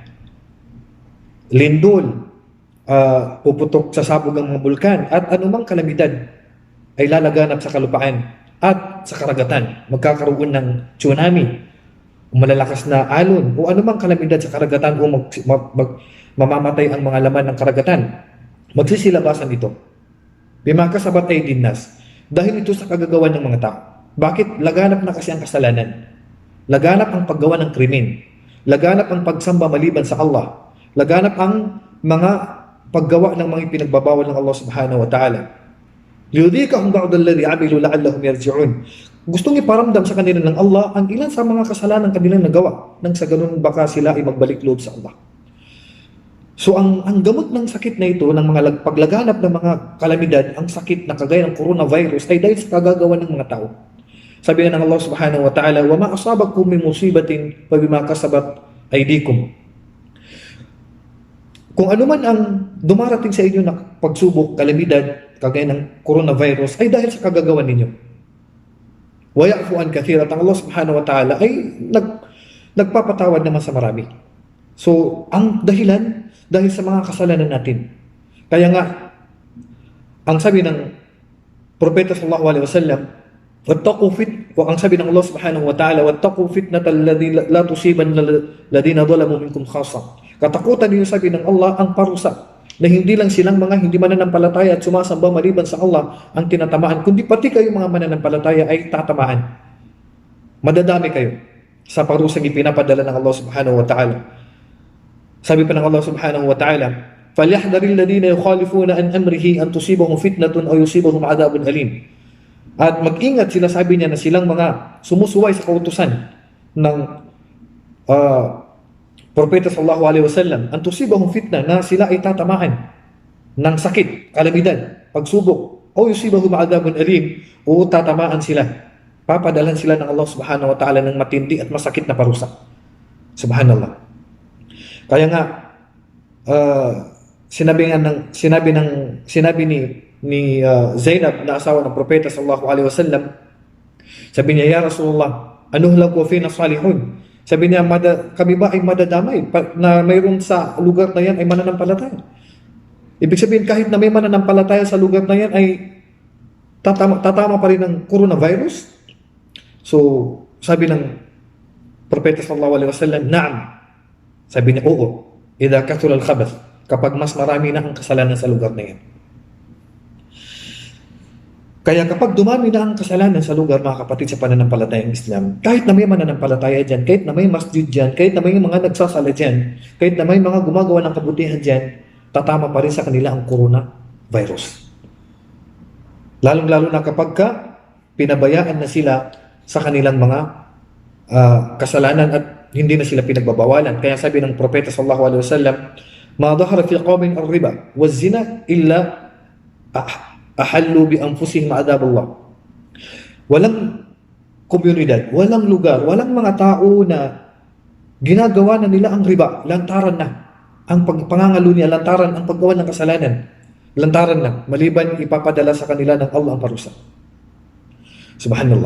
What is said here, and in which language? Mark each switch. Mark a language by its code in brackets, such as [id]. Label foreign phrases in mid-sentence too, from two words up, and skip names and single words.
[tl] Lindol, puputok sa sabog ang mga bulkan, at anumang kalamidad ay lalaganap sa kalupaan at sa karagatan. Magkakaroon ng tsunami, malalakas na alon, o anumang kalamidad sa karagatan, o mamamatay ang mga laman ng karagatan. Magsisilabasan ito. [ar] بما كسبت أيدي الناس. [tl] Dahil ito sa kagagawan ng mga tao. Bakit? Laganap na kasi ang kasalanan. Laganap ang paggawa ng krimen. Laganap ang pagsamba maliban sa Allah. Laganap ang mga paggawa ng mga pinagbabawal ng Allah [ar] سبحانه وتعالى. ليذيقهم بعض الذي عملوا لعلهم يرجعون. [tl] Gustong iparamdam sa kanila ng Allah ang ilan sa mga kasalanan kanilang nagawa nang sa ganun baka sila ay magbalik loob sa Allah. So ang gamot ng sakit na ito, ng mga paglaganap ng mga kalamidad, ang sakit na kagaya ng coronavirus ay dahil sa kagagawa ng mga tao. Sabi ng [ar] Allah سبحانه وتعالى وما أصابكم من مصيبة فبما كسبت أيديكم." [tl] Kung ano man ang dumarating sa inyo na pagsubok, kalamidad, kagaya ng coronavirus, ay dahil sa kagagawa ninyo. [ar] ويعفو عن كثير. [tl] Ang Allah [ar] سبحانه وتعالى [tl] ay nagpapatawad naman sa marami. So, ang dahilan, dahil sa mga kasalanan natin. Kaya nga, ang sabi ng Propeta [ar] صلى الله عليه وسلم, [tl] ang sabi ng [ar] Allah سبحانه وتعالى واتقوا فتنة لا تصيبن الذين ظلموا منكم خاصة." [tl] Katakutan niyo, sabi ng Allah, ang parusa na hindi lang silang mga hindi mananampalataya at sumasamba maliban sa Allah ang tinatamaan, kundi pati kayo mga mananampalataya ay tatamaan. Madadami kayo sa parusang ipinapadala ng Allah [ar] سبحانه وتعالى. [tl] Sabi pa ng [ar] Allah سبحانه وتعالى فليحذر الذين يخالفون عن أمره أن تصيبهم فتنة أو يصيبهم عذاب أليم." [tl] At mag-ingat sila, sabi niya, na silang mga sumusuway sa kautusan ng Propeta [ar] صلى الله عليه وسلم أن تصيبهم فتنة, [tl] na sila ay tatamaan ng sakit, kalamidad, pagsubok, o [ar] يصيبهم عذاب أليم, [tl] o tatamaan sila, papadalan sila ng Allah [ar] سبحانه وتعالى [tl] ng matindi at masakit na parusa. Subhanallah. Kaya nga, sinabi ni Zainab na asawa ng Propeta [ar] صلى الله عليه وسلم, [tl] sabi niya, [ar] "يا رسول الله أنهلك فينا صالحون." [tl] Sabi niya, kami ba ay madadamay na mayroon sa lugar na yan ay mananampalataya? Ibig sabihin, kahit na may mananampalataya sa lugar na yan ay tatama pa rin ng coronavirus? So, sabi ng Propeta [ar] صلى الله عليه وسلم, [tl] "Na'am." Sabi niya, "Oo, [ar] إذا كثر الخبث." [tl] Kapag mas marami na ang kasalanan sa lugar na yan. Kaya kapag dumami na ang kasalanan sa lugar, mga kapatid, sa pananampalatayang Islam, kahit na may mananampalataya dyan, kahit na may masjid dyan, kahit na may mga nagsasala dyan, kahit na may mga gumagawa ng kabutihan dyan, tatama pa rin sa kanila ang coronavirus. Lalong-lalo na kapag pinabayaan na sila sa kanilang mga kasalanan at hindi na sila pinagbabawalan. Kaya sabi ng [ar] Propeta صلى الله عليه وسلم ما ظهر في قوم الربا والزنا إلا أحلوا بأنفسهم عذاب الله." [tl] Walang komunidad, walang lugar, walang mga tao na ginagawa na nila ang riba, lantaran na ang pangangalunya, lantaran ang paggawa ng kasalanan, lantaran na, maliban ipapadala sa kanila ng Allah ang parusa. Subhanallah.